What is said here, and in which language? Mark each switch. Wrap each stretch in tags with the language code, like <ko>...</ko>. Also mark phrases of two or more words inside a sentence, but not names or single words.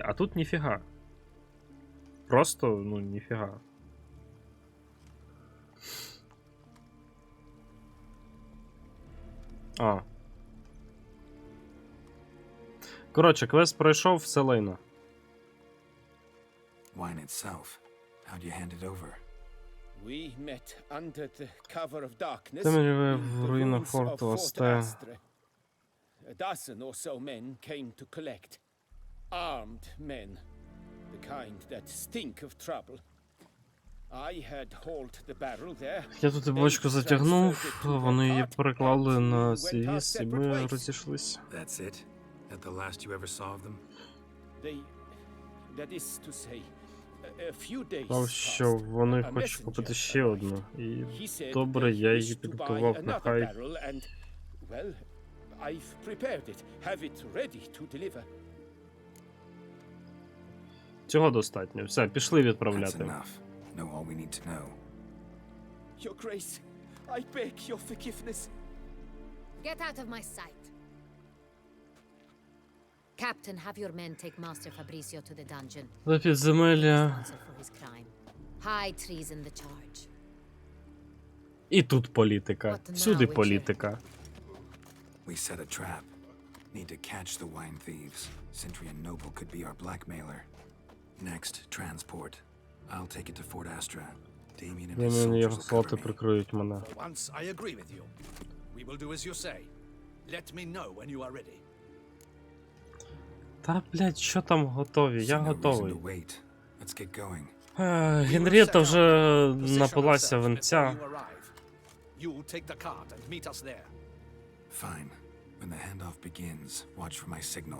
<uk>А тут ніфіга. Просто, ніфіга. Коротше, квест пройшов, все лайно.</uk> <en>Wine itself. How do you hand it over? We met under the cover of darkness</en> <uk>Темряве</uk> <en>in</en> <uk>в</uk> <en>the</en> <uk>руїнах</uk> <en>ruins of</en> <uk>форту</uk> <en>Fort</en> <uk>Асте.</uk> <en>Astre. A dozen or so men came to collect. Armed men. The kind that stink of trouble. I had hauled the barrel there.</en> <uk>Я тут і бочку затягнув, вони її переклали на свій віз, і ми розійшлися.</uk> <en>That's it? At the last you ever saw of them? That is to say, a few days</en> <uk>Сказав, що вони хочуть купити ще одну. І добре, я її підготував, нехай.</uk> <en>Well, I've prepared it. Have it ready to deliver.</en> <uk>Цього достатньо. Все, пішли відправляти.</uk> <en>Know all we need to know. Your Grace, I beg your forgiveness. Get out of my sight. Captain, have your men take Master Fabrizio to the dungeon.</en> <uk>До підземелля.</uk> <en>For his crime. High treason the charge.</en> <uk>І тут політика. Всюди політика.</uk> <en>We set a trap. Need to catch the wine thieves. Sentry and Noble could be our blackmailer. Next, transport. I'll take it to Fort Astra. Damien and his soldiers will cover me.</en> <uk>Прикриють мене.</uk> <en>For once, I agree with you. We will do as you say. Let me know when you are ready.</en> <uk>Та, блядь, що там готові? Я готовий.</uk> <en>Let's get going.</en> <uk>Генрієта вже напилася винця.</uk> <en>You take the cart and meet us there. Fine. When the handoff begins, watch for my signal.</en>